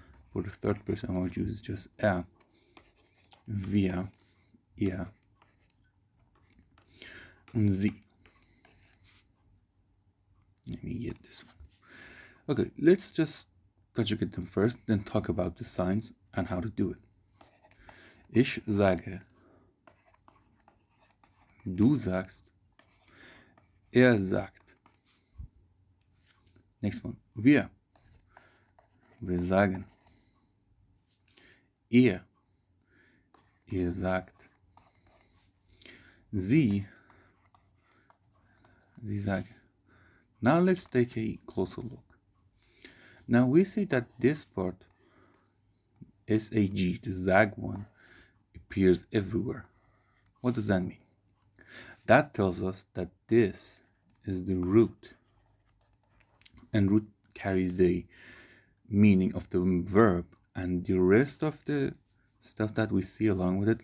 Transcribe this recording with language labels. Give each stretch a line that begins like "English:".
English: For the third person, I'm going to choose just er, wir, ihr, and sie. Let me get this one. Okay, let's just conjugate them first, then talk about the signs and how to do it.
German: Ich sage, du sagst, er sagt.
English: Next one,
German: wir sagen, ihr sagt, sie sagen.
English: Now let's take a closer look. Now we see that this part, SAG, the zag one, appears everywhere. What does that mean? That tells us that this is the root, and root carries the meaning of the verb, and the rest of the stuff that we see along with it.